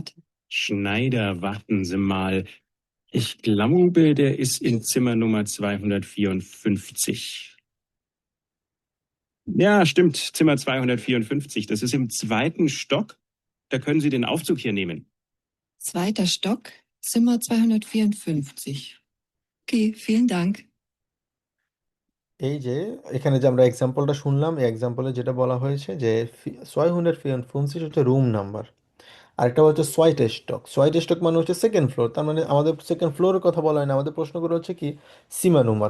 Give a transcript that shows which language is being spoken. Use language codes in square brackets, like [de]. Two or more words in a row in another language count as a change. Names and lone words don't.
[de] Schneider, warten Sie mal. Ich glaube, der ist in Zimmer Nummer 254. Ja, stimmt, Zimmer 254. Das ist im 2. Stock. Da können Sie den Aufzug hier nehmen. 2. Stock, Zimmer 254. Okay, vielen Dank. [bn] এই যে এখানে যে আমরা এক্সাম্পলটা শুনলাম, এই এক্সাম্পলে যেটা বলা হয়েছে যে 254 হচ্ছে [en] room number, [bn] আরেকটা হচ্ছে [de] zweiter Stock. zweiter Stock [bn] মানে হচ্ছে [en] second floor, [bn] তার মানে আমাদের সেকেন্ড ফ্লোরের কথা বলা হয় না, আমাদের প্রশ্ন করে হচ্ছে কি [de] Zimmer Nummer.